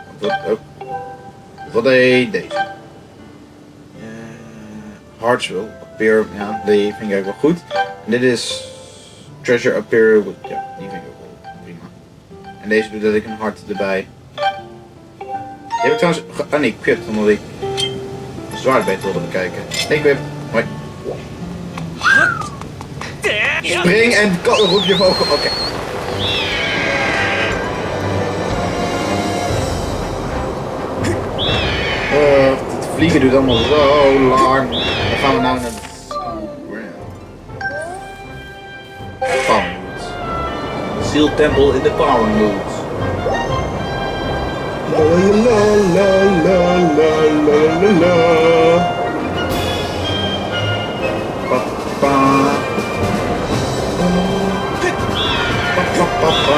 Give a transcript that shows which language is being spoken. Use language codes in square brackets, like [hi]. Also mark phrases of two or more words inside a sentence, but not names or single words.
[nl] Wat deed deze? [en] Hearts will appear, [nl] ja, die vind ik eigenlijk wel goed. En dit is Treasure appear, ja, die vind ik ook wel prima. En deze doet dat ik een hart erbij. Die heb ik trouwens, ah nee, kut, omdat ik zwaard beter wilde bekijken. Nee, ik ben, hoi. Spring en roep je vogel, oké. Het vliegen duurt allemaal zo lang. Dan gaan we nou naar de Power Moods. Sealed Temple in de Power Moods. La la la la la la la. Pa pa. Pa pa pa pa.